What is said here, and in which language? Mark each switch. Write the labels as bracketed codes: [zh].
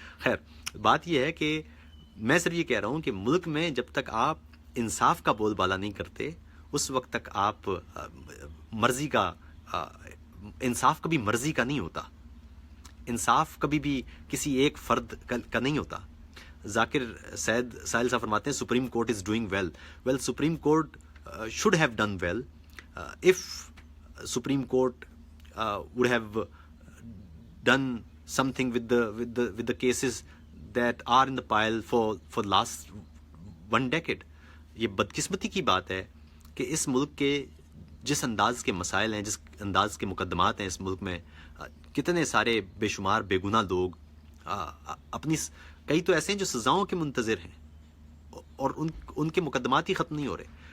[ur] خیر بات یہ ہے کہ میں صرف یہ کہہ رہا ہوں کہ ملک میں جب تک آپ انصاف کا بول بالا نہیں کرتے اس وقت تک آپ مرضی کا انصاف کبھی مرضی کا نہیں ہوتا. انصاف کبھی بھی کسی ایک فرد کا نہیں ہوتا. ذاکر سید ساحل صاحب فرماتے ہیں [en] Supreme Court is doing well Supreme Court should have done well if Supreme Court would have done something with the cases that are in the pile for last one decade. [ur] یہ بدقسمتی کی بات ہے کہ اس ملک کے جس انداز کے مسائل ہیں، جس انداز کے مقدمات ہیں اس ملک میں، کتنے سارے بے شمار بے گناہ لوگ اپنی کئی تو ایسے ہیں جو سزاؤں کے منتظر ہیں اور ان کے مقدمات ہی ختم نہیں ہو رہے.